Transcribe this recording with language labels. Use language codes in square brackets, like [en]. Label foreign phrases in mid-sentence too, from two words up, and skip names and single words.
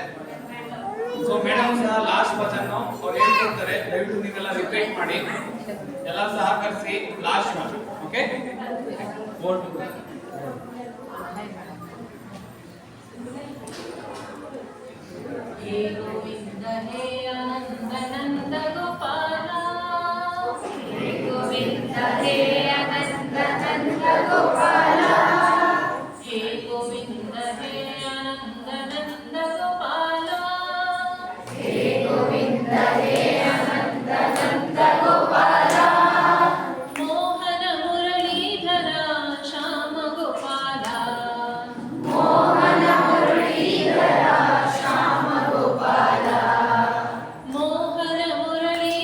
[kn] ಸೊ ಮೇಡಮ್ ಸಹ ಲಾಸ್ಟ್ ಭಜನ್ ಅವ್ರು ಹೇಳ್ಕೊಡ್ತಾರೆ, ದಯವಿಟ್ಟು ನೀವೆಲ್ಲ ರಿಪೀಟ್ ಮಾಡಿ, ಎಲ್ಲ ಸಹಕರಿಸಿ ಲಾಸ್ಟ್ ಮಾಡಿ. [en] okay, board [hi] हे गोविंद हे आनंद नंद गोपाल, हे गोविंद हे आनंद नंद गोपाल, हे गोविंद हे आनंद नंद गोपाल, हे गोविंद हे आनंद नंद गोपाल, मोहन मुरलीधर श्याम गोपाल, मोहन मुरलीधर श्याम गोपाल, मोहन मुरली